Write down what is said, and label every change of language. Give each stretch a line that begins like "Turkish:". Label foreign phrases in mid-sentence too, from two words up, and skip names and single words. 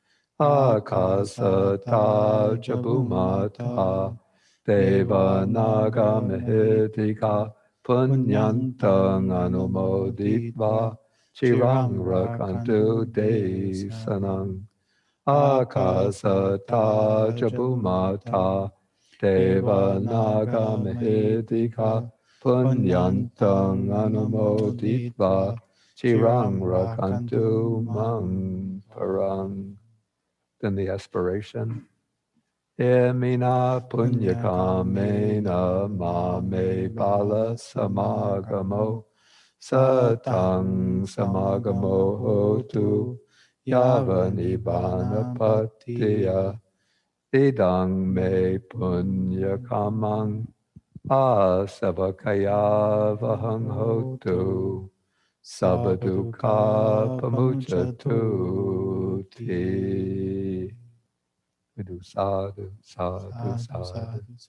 Pali: Akasata chabumata deva naga mahitika punyantang anumoditva chirang rakantu desanang. Akasata jabumata deva naga mahedika punyantang anumoditva chirang rakantu mang parang.
English: Then the aspiration.
Pali: Emina punyakamena mame bala samagamo satang samagamo hotu yava nibbana patiya idang me punya kamang asavakaya vahang hotu sabadukha pamuchatu ti.
English: We do
Pali: sadhu, sadhu, sadhu.